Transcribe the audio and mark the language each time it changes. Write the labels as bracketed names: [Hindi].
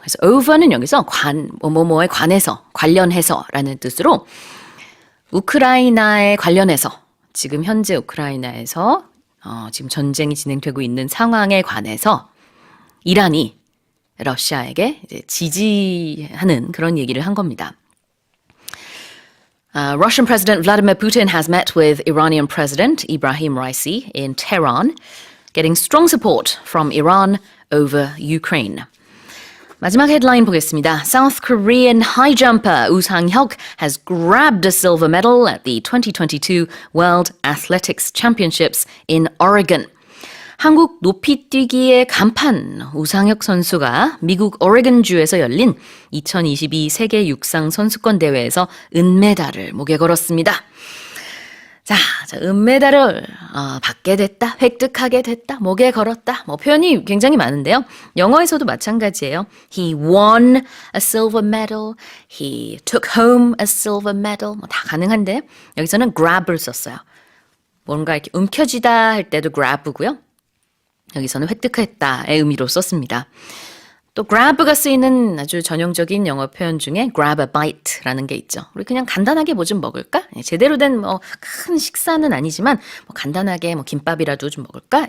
[Korean] 그래서 over는 여기서 뭐뭐에 관해서, 관련해서라는 뜻으로 우크라이나에 관련해서 지금 현재 우크라이나에서 지금 전쟁이 진행되고 있는 상황에 관해서 이란이 러시아에게 이제 지지하는 그런 얘기를 한 겁니다. [English] Russian President Vladimir Putin has met with Iranian President Ebrahim Raisi in Tehran, getting strong support from Iran over Ukraine. [Korean] 마지막 헤드라인 보겠습니다. [English] South Korean high jumper Woo Sang-hyuk has grabbed a silver medal at the 2022 World Athletics Championships in Oregon. [Korean] 한국 높이뛰기의 간판 우상혁 선수가 미국 오레곤주에서 열린 2022 세계 육상 선수권 대회에서 은메달을 목에 걸었습니다. 자, 은메달을 받게 됐다, 획득하게 됐다, 목에 걸었다. 표현이 굉장히 많은데요. 영어에서도 마찬가지예요. [English] He won a silver medal. He took home a silver medal. [Korean] 다 가능한데 여기서는 grab을 썼어요. 뭔가 이렇게 움켜쥐다 할 때도 grab고요. 여기서는 획득했다의 의미로 썼습니다. 또 grab가 쓰이는 아주 전형적인 영어 표현 중에 [English] grab a bite [Korean] 라는 게 있죠. 우리 그냥 간단하게 뭐 좀 먹을까? 제대로 된 큰 식사는 아니지만 간단하게 김밥이라도 좀 먹을까?